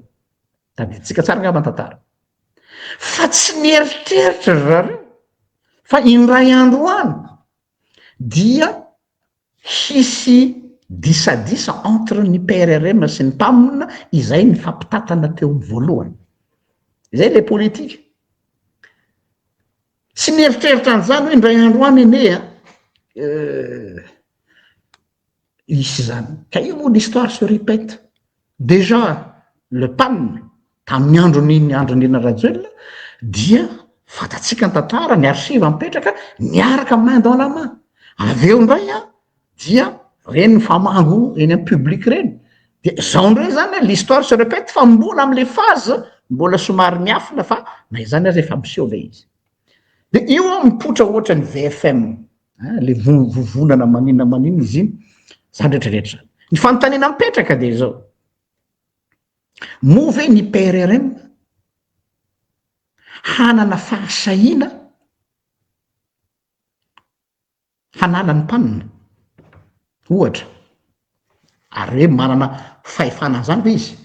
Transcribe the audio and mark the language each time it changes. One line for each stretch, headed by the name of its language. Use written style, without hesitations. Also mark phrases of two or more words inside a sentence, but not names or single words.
Malagasy: Tadiditsika tsara ngamba tantara. Fa tsy nieritreritra zareo fa indray andro any dia hisy disadisa entre ny PRRM sy ny PAN, izay ny fampitatana teo voalohany. Izay le politika. Tsy nieritreritra an'izany hoe indray andro any ene isy zany. Ka io moa
French: l'histoire se répète. Déjà le
Malagasy: PAN tamin'ny andron'iny Andry Nirina Rajoelina dia fatatsika ny tantara ny archive mipetraka niaraka
French: main dans la main.
Malagasy: Avy eo indray dia reny famango eny amin'ny public reny. De zao ndray zany
French: l'histoire se répète
Malagasy: fa mbola am'le phase mbola somary miafina fa na izany aza efa miseho le izy. De io mipotra ohatra ny VFM, le vovonana maninona izy iny, zany rehetrarehetra. Ny fanontaniana mipetraka de zao. Moa ve ny PRRM hanana fahasahiana hanala ny PAN ohatra, ary hoe manana fahefana zany ve izy?